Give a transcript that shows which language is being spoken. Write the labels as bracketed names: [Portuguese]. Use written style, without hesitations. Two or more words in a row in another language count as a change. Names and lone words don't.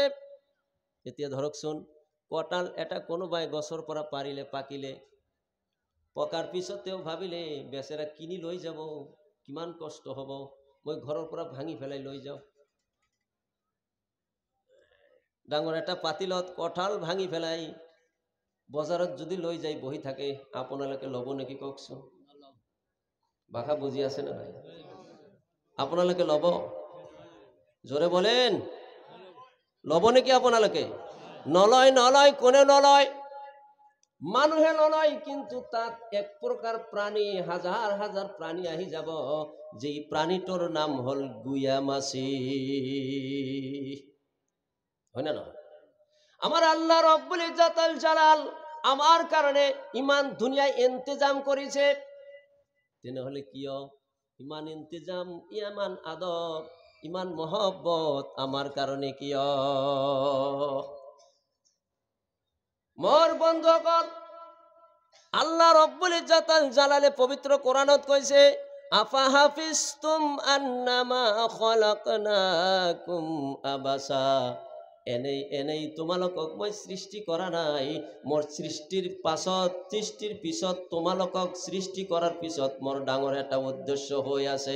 [Assamese] এতিয়া ধৰকচোন, কঁঠাল এটা কোনোবাই গছৰ পৰা পাৰিলে, পাকিলে, পকাৰ পিছত তেওঁ ভাবিলে বেচেৰা কিনি লৈ যাব, কিমান কষ্ট হ'ব, মই ঘৰৰ পৰা ভাঙি পেলাই লৈ যাওঁ। ডাঙর একটা পাতিলত কঁঠাল ভাঙি ফেলাই বজাৰত যদি লৈ যাই বহি থাকে আপোনালোকে ল'ব নেকি কওকচোন? বাখা বুজি আছে না নাই? আপোনালোকে ল'ব? [Bangla] জোরে বলেন, [Assamese] ল'ব নেকি আপোনালোকে? নলয়, নলয়, কোনে নলয়? মানুহে নলয়, কিন্তু তাত এক প্রকার প্রাণী, হাজার হাজার প্রাণী আহি যাব, যে প্রাণীটোর নাম হল গুয়া মাছি। হয় না নয়? আমার আল্লাহ রব্বুল ইজ্জতুল জালাল আমার কারণে ইমান দুনিয়ায় ইন্তজাম করেছে। তেনেহলে কিয় ইমান ইন্তজাম, ইমান আদব, ইমান মহব্বত আমার কারণে কিয়? মোর বন্ধুগণ, আল্লাহ রব্বুল ইজ্জতুল জালালে পবিত্র কোরআনত কইছে, [Arabic] أفحسبتم أنما خلقناكم عبثا. [Assamese] এনেই এনেই তোমালোকক মই সৃষ্টি কৰা নাই, মোৰ সৃষ্টিৰ পিছত তোমালোকক সৃষ্টি কৰাৰ পিছত মোৰ ডাঙৰ এটা উদ্দেশ্য হৈ আছে।